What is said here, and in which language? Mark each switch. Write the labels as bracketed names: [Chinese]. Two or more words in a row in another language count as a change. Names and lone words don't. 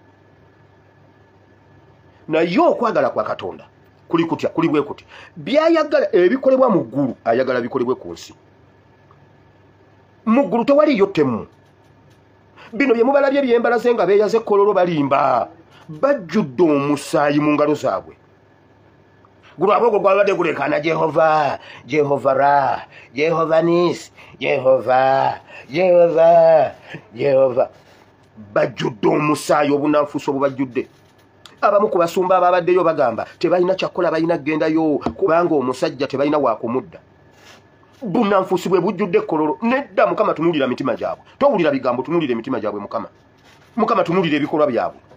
[Ganda] Naye okwagala kwa Katonda kuli kutya kuli bwe kuti byayagala ebikolebwa mu ggulu ayagala bikolebwe ku nsi. Mu ggulu tewali yottemu. Bino bye mubalabye byembalaze nga beeyaze kololo balimba bajjudde omusaayi mu ngalo zaabwe. Gulwabwe gwabadde gulekana Jehova, Jehova Ra, Jehova Nis, Jehova, Jehova, Jehova. Bajjudde omusaayi obunanfuusi obubajjudde. abamu ku basumba ababaddeyo bagamba tebalina kyakola balina gendayo kubanga omusajja tebalina wakumudda. Bunnanfuusi bwe bujjudde ekkololo. Nedda Mukama tunulira mitima gyabwe. Towulira bigambo, tunulira emitima gyabwe Mukama. Mukama tunulira ebikolwa byabwe.